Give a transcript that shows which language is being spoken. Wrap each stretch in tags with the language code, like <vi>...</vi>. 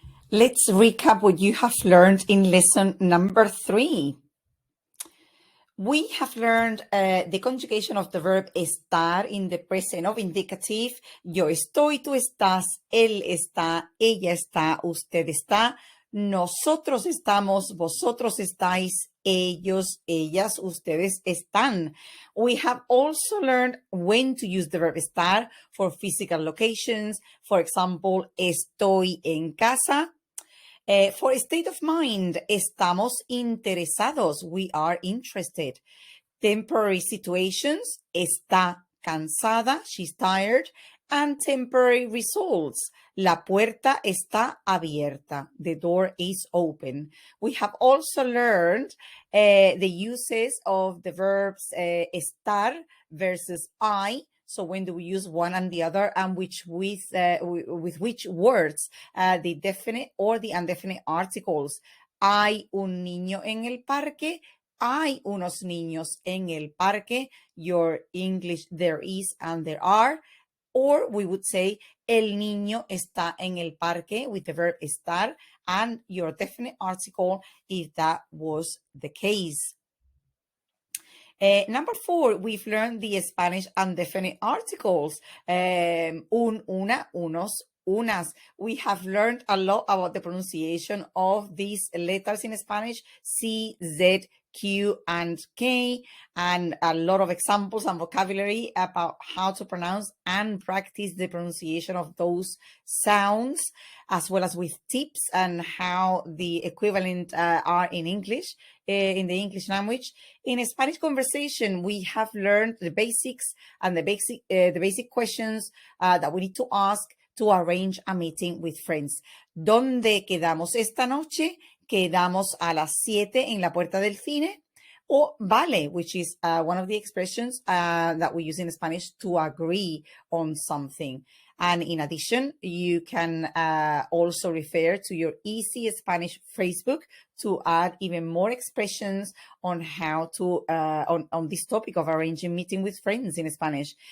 <en>Let's recap what you have learned in lesson number 3. We have learned the conjugation of the verb estar in the present of indicative.</en> <es>Yo estoy, tú estás, él está, ella está, usted está, nosotros estamos, vosotros estáis, ellos, ellas, ustedes están.</es> <en>We have also learned when to use the verb estar for physical locations. For example,</en> <es>estoy en casa.</es> <en>For state of mind,</en> <es>estamos interesados.</es> <en>We are interested. Temporary situations,</en> <es>está cansada.</es> <en>She's tired. And temporary results,</en> <es>la puerta está abierta.</es> <en>The door is open. We have also learned the uses of the verbs estar versus I. So when do we use one and the other, and with which words, the definite or the indefinite articles?</en> <es>Hay un niño en el parque. Hay unos niños en el parque.</es> <en>Your English, there is and there are. Or we would say,</en> <es>el niño está en el parque</es> <en>with the verb estar and your definite article if that was the case. Number 4, we've learned the Spanish indefinite articles.</en> <es>Un, una, unos, unas.</es> <en>We have learned a lot about the pronunciation of these letters in Spanish, C, Z, Q, and K, and a lot of examples and vocabulary about how to pronounce and practice the pronunciation of those sounds, as well as with tips and how the equivalent are in English, in the English language. In Spanish conversation, we have learned the basics and the basic questions that we need to ask to arrange a meeting with friends.</en> <es>¿Dónde quedamos esta noche? Quedamos a las 7 en la puerta del cine. O vale,</es> <en>which is one of the expressions that we use in Spanish to agree on something. And in addition, you can also refer to your Easy Spanish Facebook to add even more expressions on how to, on this topic of arranging meeting with friends in Spanish.</en>